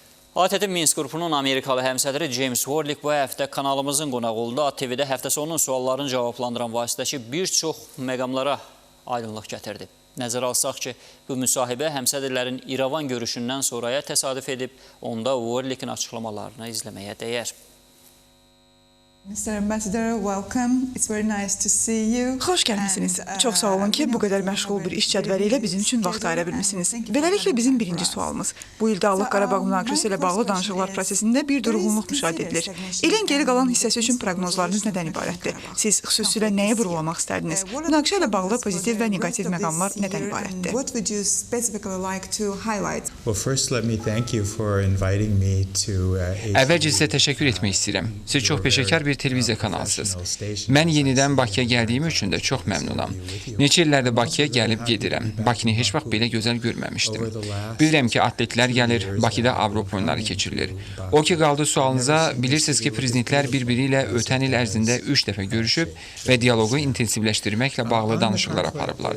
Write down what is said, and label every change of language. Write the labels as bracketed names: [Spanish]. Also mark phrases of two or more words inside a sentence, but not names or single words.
[Azerbaijani] ATT Minsk qrupunun Amerikalı həmsədri James Warlick bu həftə kanalımızın qonağı oldu. ATV-də həftə sonunun suallarını cavablandıran vasitəçi bir çox məqamlara aydınlıq gətirdi. Nəzərə alsaq ki, bu müsahibə həmsədrlərin İrəvan görüşündən sonraya təsadüf edib, onda Warlickin açıqlamalarını izləməyə dəyər. [English] Mr. Ambassador, welcome. It's very nice to see you. [Azerbaijani] Xoş gəlmisiniz. Çox sağ olun ki, bu qədər məşğul bir iş cədvəli ilə bizim üçün vaxt ayıra bilmisiniz. Beləliklə bizim birinci sualımız. Bu il Dağlıq Qarabağ münaqişəsi ilə bağlı danışıqlar prosesində bir durğunluq müşahidə edilir. İlin geri qalan hissəsi üçün proqnozlarınız nədən ibarətdir? Siz xüsusilə nəyə vurğulamaq istərdiniz? Münaqişə ilə bağlı pozitiv və neqativ məqamlar nədən ibarətdir? [English] What would you specifically like to highlight? Well, first let me thank you for inviting me to [Azerbaijani] Əvvəlcə sizə təşəkkür etmək istəyirəm. Siz çox peşəkar bir televiziya kanalısınız. Mən yenidən Bakıya gəldiyim üçün də çox məmnunam. Neçə illərdir Bakıya gəlib gedirəm. Bakını heç vaxt belə gözəl görməmişdim. Bilirəm ki, atletlər gəlir, Bakıda Avropa oyunları keçirilir. O ki qaldı sualınıza, bilirsiniz ki, prezidentlər bir-biri ilə ötən il ərzində 3 dəfə görüşüb və dialoqu intensivləşdirməklə bağlı danışıqlar aparıblar.